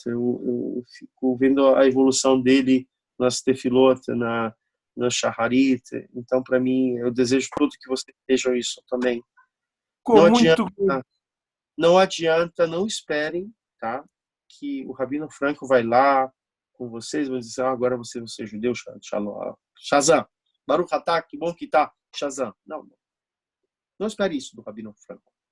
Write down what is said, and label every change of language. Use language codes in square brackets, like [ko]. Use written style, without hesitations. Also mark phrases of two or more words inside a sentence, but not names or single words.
[pt] Eu fico vendo a evolução dele nas tefilot, na shaharit. Então, para mim, eu desejo todo que vocês vejam isso também. não adianta, não esperem, tá? Que o Rabino Franco vai lá com vocês, vai dizer, agora você é judeu, Shalom. [he] Shazam. ברוך אתה, [pt] que bom que tá. Shazam. Não. Não espere isso do Rabino Franco.